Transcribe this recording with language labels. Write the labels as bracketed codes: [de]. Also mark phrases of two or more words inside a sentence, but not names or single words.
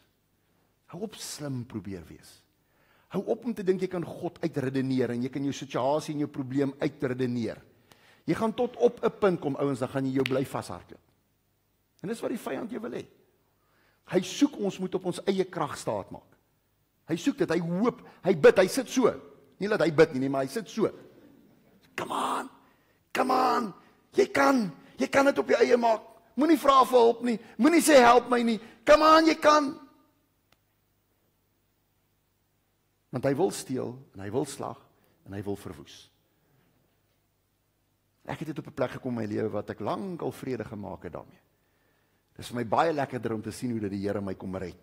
[af] Hou op slim probeer wees. Hou op om te dink jy kan God uitredeneer en jy kan jou situasie en jou probleem uitredeneer. Jy gaan tot op 'n punt kom, ouens, dan gaan jy jou bly vashardloop. En dis wat die vyand jou wil hê. Hy soek ons moet op ons eie krag staat maak. Hy soek dit, hy hoop, hy bid, hy sit so. Nie dat hy bid nie, maar hy sit so. [en] Come on, [af] jy kan dit op jou eie maak. Moenie vra vir hulp nie, moenie sê help my nie. [en] Come on, [af] jy kan. Want hy wil steel, en hy wil slag, en hy wil verwoes. Ek het dit op 'n plek gekom in my lewe wat ek lank al vrede gemaak het daarmee. Dit is vir my baie lekkerder om te sien hoe dat die Here my kom red.